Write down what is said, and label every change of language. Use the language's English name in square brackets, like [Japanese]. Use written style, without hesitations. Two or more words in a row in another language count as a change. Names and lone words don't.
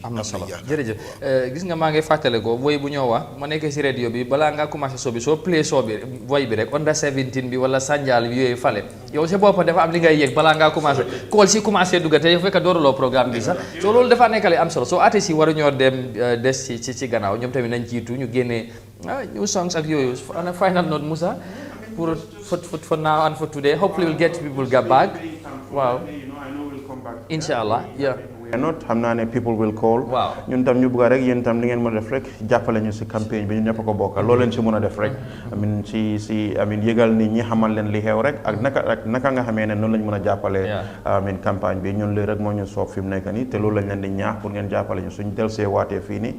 [Wolof] am na solo jërëjëf gis nga maa ngi fàttale ko woy bu ñoo wax ma nekkee si radio bi balaa ngaa commencé soo bi soo play soo bi woy bi rek under 17 bi wala sanjaal bi yooyu fale yow si boppam dafa am li ngay yëg balaa ngaa commencé kool si commencé dugga te yow fekk dooruloo programme bi sax soo loolu dafa nekkale am solo soo artistes yi waru ñoo dem des ci gannaaw ñoom tamit nañ jiitu ñu génnee [English] new songs [Wolof] ak yooyu [English] on a final note Musa for now and for today hopefully we'll get people back wow inshallah yeah not [Wolof] xam naa ne [English] people will call. [Wolof] ñun tam ñu bëgg rek yéen tam li ngeen mën a def rek jàppale ñu si campagne bi ñun ñëpp ko bokkal loolu leen si mën a def rek. amin yëgal nit ñi xamal leen li xew rek ak naka nga xamee ne noonu lañ mën a jàppale. amin campagne bi ñun léegi rek moo ñu soob fi mu nekk nii te loolu lañ leen di ñaax pour ngeen jàppale ñu suñ del see waatee fii nii.